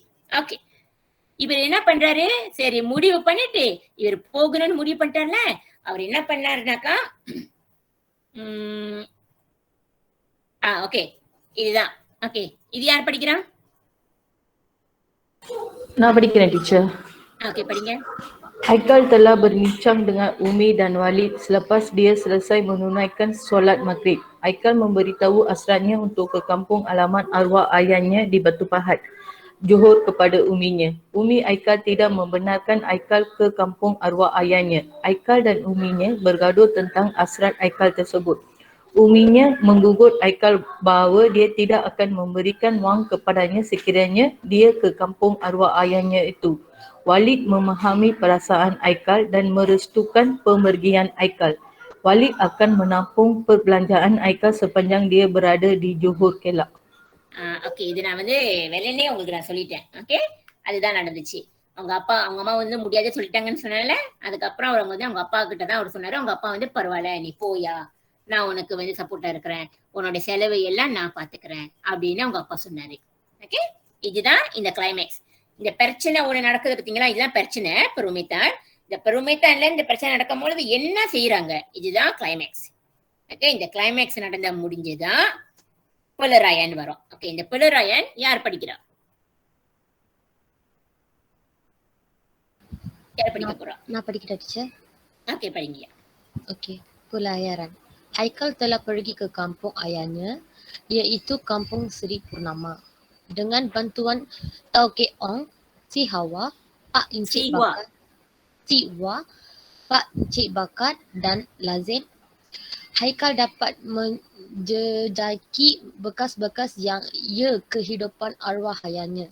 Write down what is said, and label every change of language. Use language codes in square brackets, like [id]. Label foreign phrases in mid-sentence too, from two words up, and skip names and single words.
[ta] ஓகே இவர் என்ன பண்றாரு, சரி முடிவு பண்ணிட்டு இவர் போகணும்னு முடிவு பண்ணிட்டார்ல, அவர் என்ன பண்ணாருனாக்கா ஓகே இதுதான். ஓகே இது யார் படிக்கிறான்? நான் படிக்கிறேன் டீச்சர். ஓகே படிங்க. [ms] Haikal telah berbincang dengan Umi dan Walid selepas dia selesai menunaikan solat maghrib. Haikal memberitahu asratnya untuk ke kampung alamat arwah ayahnya di Batu Pahat, Johor kepada uminya. Umi Haikal tidak membenarkan Haikal ke kampung arwah ayahnya. Haikal dan uminya bergaduh tentang asrat Haikal tersebut. Uminya menggugut Haikal bahawa dia tidak akan memberikan wang kepadanya sekiranya dia ke kampung arwah ayahnya itu. Walid memahami perasaan Haikal dan merestukan pemergian Haikal. Walid akan menampung perbelanjaan Haikal sepanjang dia berada di Johor Kelak. [ta] ஓகே இது நான் வந்து வெள்ளனே உங்களுக்கு நான் சொல்லிட்டேன். ஓகே அதுதான் நடந்துச்சு. அவங்க அம்மா வந்து முடியாத சொல்லிட்டாங்கன்னு சொன்னால, அதுக்கப்புறம் அவர் வந்து அவங்க அப்பா கிட்ட தான் அவர் சொன்னாரு, அவங்க அப்பா வந்து பரவாயில்ல நீ போயா, நான் உனக்கு வந்து சப்போர்ட்டா இருக்கிறேன், உன்னோட செலவு எல்லாம் நான் பாத்துக்கிறேன் அப்படின்னு அவங்க அப்பா சொன்னாரு. ஓகே இதுதான் இந்த கிளைமேக்ஸ். இந்த பிரச்சனை ஒண்ணு நடக்குது பார்த்தீங்களா, இதுதான் பிரச்சனை பெருமைத்தான். இந்த பெருமைத்தான்ல இந்த பிரச்சனை நடக்கும் பொழுது என்ன செய்யறாங்க, இதுதான் கிளைமேக்ஸ். ஓகே இந்த கிளைமேக்ஸ் நடந்த முடிஞ்சதான் புலராயன் வரும். ஓகே இந்த புலராயன் யார் படிக்கிறா, யார் படிக்க போறா? நான் படிக்கிறேன் டீச்சர். ஓகே படிங்க. [ms] Okey, pelayaran. Haikal telah pergi ke kampung ayahnya, iaitu kampung Seri Purnama. Dengan bantuan Tauke Ong, Si Hawa, Pak Encik Bakar, Cikwa, Pak Encik Bakar dan Lazim, Haikal dapat menjejaki bekas-bekas yang ia kehidupan arwah ayahnya.